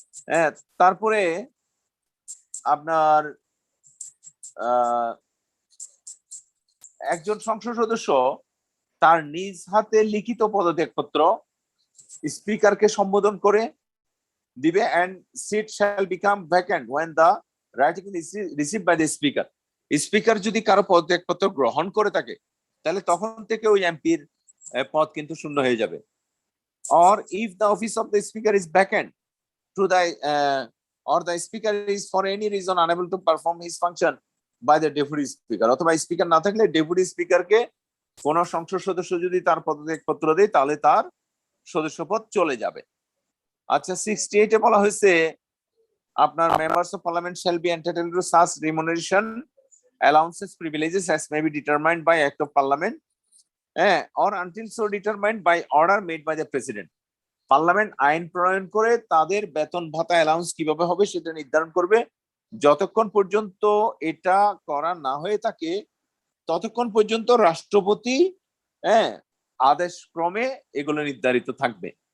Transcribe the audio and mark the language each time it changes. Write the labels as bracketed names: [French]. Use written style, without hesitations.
[Bangla] হ্যাঁ, তারপরে আপনার একজন সংসদ সদস্য তার নিজ হাতে লিখিত পদত্যাগপত্র স্পিকারকে সম্বোধন করে দিবে, [English] and seat shall become vacant when the writing is received by the speaker. [Bangla] Speaker যদি কারো পদত্যাগপত্র গ্রহণ করে থাকে তাহলে তখন থেকে ওই এমপির পদ কিন্তু শূন্য হয়ে যাবে। [English] or if the office of the speaker is vacant to the or the speaker is for any reason unable to perform his function by the deputy speaker, [Bangla] অথবা স্পিকার না থাকলে ডেপুটি স্পিকারকে কোন সংসদ সদস্য যদি তার পদত্যাগপত্র দেয় তাহলে তার সদস্যপদ চলে যাবে। আচ্ছা, 68 এ বলা হয়েছে আপনার [English] Members of parliament shall be entitled to such remuneration, allowances, privileges as may be determined by act of parliament, or until so determined by order made by the president. [Bangla] Parliament আইন প্রণয়ন করে তাদের বেতন ভাতা অ্যালাউন্স কিভাবে হবে সেটা নির্ধারণ করবে। যতক্ষণ পর্যন্ত এটা করা না হয়ে থাকে ততক্ষণ পর্যন্ত রাষ্ট্রপতি আদেশ ক্রমে এগুলো নির্ধারিত থাকবে।